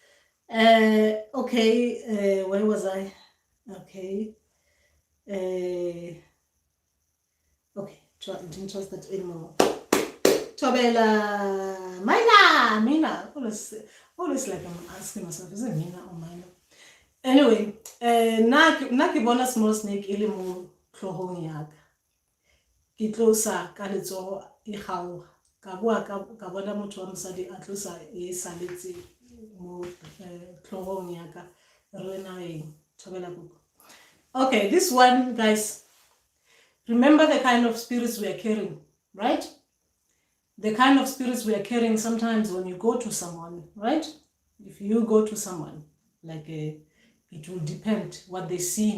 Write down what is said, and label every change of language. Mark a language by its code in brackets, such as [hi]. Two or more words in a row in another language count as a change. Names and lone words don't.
[en] Okay, where was I? Okay. Okay, didn't trust that anymore. Tobela, Mina. Always like I'm asking myself, is it Mina or Mina? Anyway, [tn] na ke bona [en] small snake [tn] e le mo tlhogong yaka. Ke tlosa ka letsogo e kgaoga. Ka boa ka bona motho wa mosadi a tlosa e saletse mo tlhogong yaka. Re na eng thobela kuku. [en] Okay, this one, guys, remember the kind of spirits we are carrying, right? The kind of spirits we are carrying sometimes when you go to someone, right? If you go to someone, like it will depend what they see.